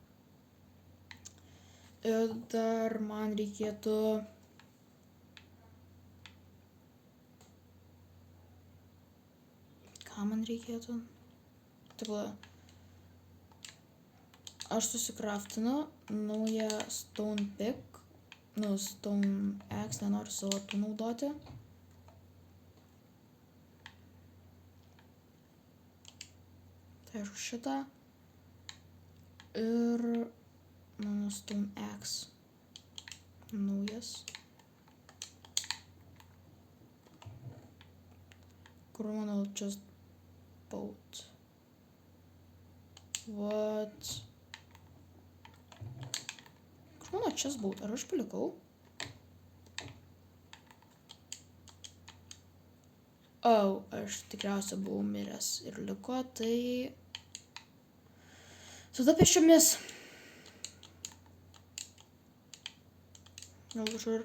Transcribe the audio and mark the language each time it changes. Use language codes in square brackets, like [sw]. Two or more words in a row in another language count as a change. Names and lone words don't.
[lt] Ir dar man reikėtų ką man reikėtų? Taip, aš susikraftinu naują [en] stone pick, stone axe, [lt] nenoriu savo tų naudoti. Tai aišku šitą. Ir mano [en] stone axe [lt] naujas. Kur mano [en] just boat. [lt] What? Kur mano [en] chest boat? [lt] Ar aš palikau? Aš tikriausiai buvau miręs ir liko, tai tada pėsčiomis. Gal kažkur.